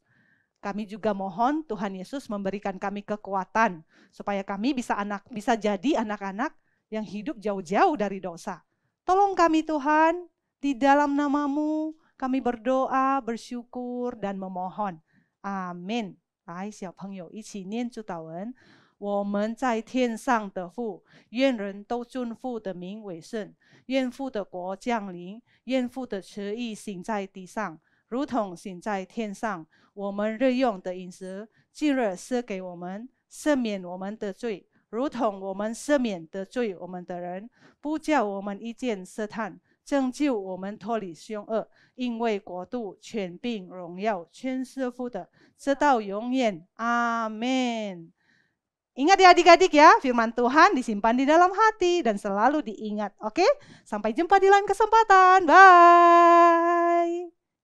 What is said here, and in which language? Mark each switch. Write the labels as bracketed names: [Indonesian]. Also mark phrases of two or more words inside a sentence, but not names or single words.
[Indonesian] Kami juga mohon Tuhan Yesus memberikan kami kekuatan supaya kami bisa jadi anak-anak yang hidup jauh-jauh dari dosa. Tolong kami Tuhan, di dalam nama-Mu kami berdoa, bersyukur dan memohon. Amin. [Chinese] 来，小朋友一起念主祷文。我们在天上的父，愿人都尊父的名为圣，愿父的国降临，愿父的旨意行在地上，如同行在天上。我们日用的饮食，今日赐给我们，赦免我们的罪，如同我们赦免得罪我们的人，不叫我们遇见试探，拯救我们脱离凶恶，因为国度、权柄、荣耀全是父的，直到永远。 [Indonesian] 阿们。Ingat ya adik-adik ya, firman Tuhan disimpan di dalam hati dan selalu diingat. Oke, sampai jumpa di lain kesempatan. Bye.